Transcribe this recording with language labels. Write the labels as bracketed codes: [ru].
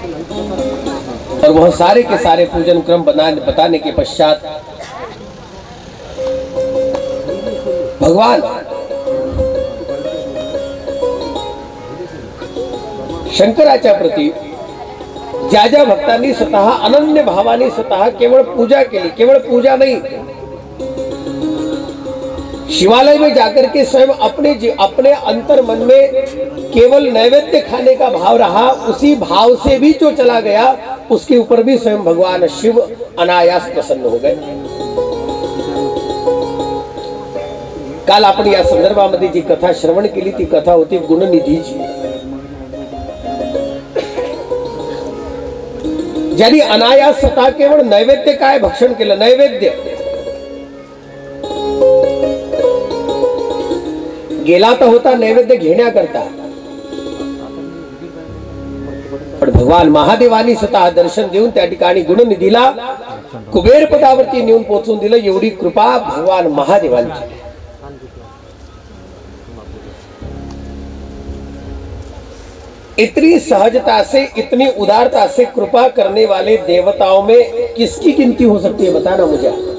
[hi] और वह सारे के सारे पूजन क्रम बताने के पश्चात भगवान [mr] शंकराच्या प्रती ज्या ज्या भक्तांनी स्वतः अनन्य भावाने स्वतः केवळ पूजा केली, [hi] केवळ पूजा नहीं, शिवालय में जाकर के स्वयं अपने अंतर मन में केवल नैवेद्य खाने का भाव रहा, उसी भाव से भी जो चला गया उसके ऊपर भी स्वयं भगवान शिव अनायास प्रसन्न हो गए। [mr] काल आपण या संदर्भामध्ये जी कथा श्रवण केली ती कथा होती गुणनिधीची, ज्यांनी अनायास स्वतः केवळ नैवेद्य काय भक्षण केलं, नैवेद्य गेला तर होता नैवेद्य घेण्याकरता, पण भगवान महादेवानी स्वतः दर्शन देऊन त्या ठिकाणी गुणनिधीला कुबेर पदावरती नेऊन पोहोचून दिलं। एवढी कृपा भगवान महादेवांची। [hi] इतनी सहजता से, इतनी उदारता से कृपा करने वाले देवताओं में किसकी गिनती हो सकती है, बताना मुझे।